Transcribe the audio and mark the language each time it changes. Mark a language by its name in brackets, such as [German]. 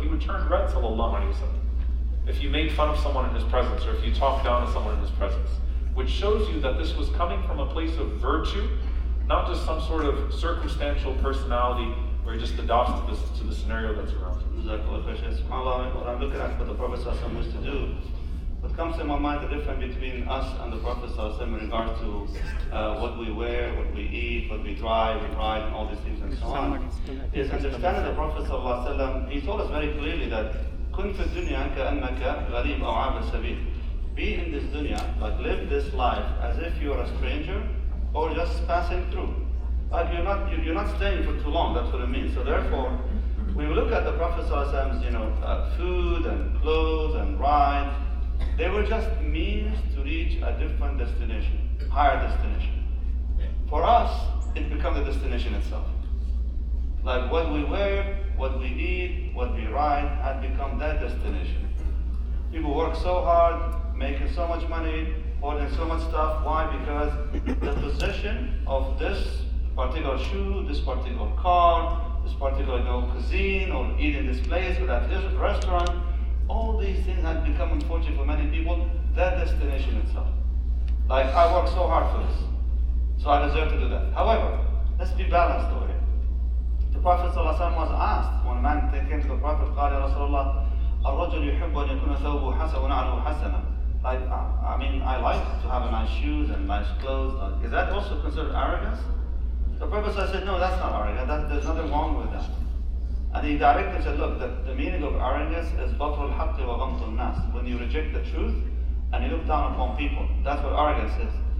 [English] He would turn red, sallallahu alayhi wa sallam, if you made fun of someone in his presence, or if you talked down to someone in his presence, which shows you that this was coming from a place of virtue, not just some sort of circumstantial personality where he just adopts to the scenario that's around him. SubhanAllah, when I'm looking at what the Prophet ﷺ used to do, what comes to my mind, the difference between us and the Prophet ﷺ in regards to what we wear, what we eat, what we drive, we ride, and all these things and so on, is understanding the Prophet ﷺ. He told us very clearly that [Arabic] كن في الدنيا كأنك غريب أو عابر سبيل. [English] Be in this dunya, like live this life as if you're a stranger or just passing through. Like you're not staying for too long. That's what it means. So therefore, when we look at the Prophet ﷺ's, food and clothes and rides, they were just means to reach a different destination, higher destination. For us, it becomes the destination itself. Like what we wear, what we eat, what we ride, had become that destination. People work so hard, making so much money, holding so much stuff. Why? Because the possession of this particular shoe, this particular car, this particular cuisine, or eating this place or that restaurant, all these things have become, unfortunately for many people, their destination itself. Like, I work so hard for this, so I deserve to do that. However, let's be balanced over here. The Prophet ﷺ was asked, when a man came to the Prophet, [Arabic] قال يا رسول الله الرجل يحب أن يكون ثوبه حسن ونعله حسنا. [English] Like, I like to have nice shoes and nice clothes. Is that also considered arrogance? The Prophet said, no, that's not arrogance. There's nothing wrong with that. And he directly said, look, the meaning of arrogance is [Arabic] بطر الحق وغمط الناس. [English] When you reject the truth and you look down upon people, that's what arrogance is.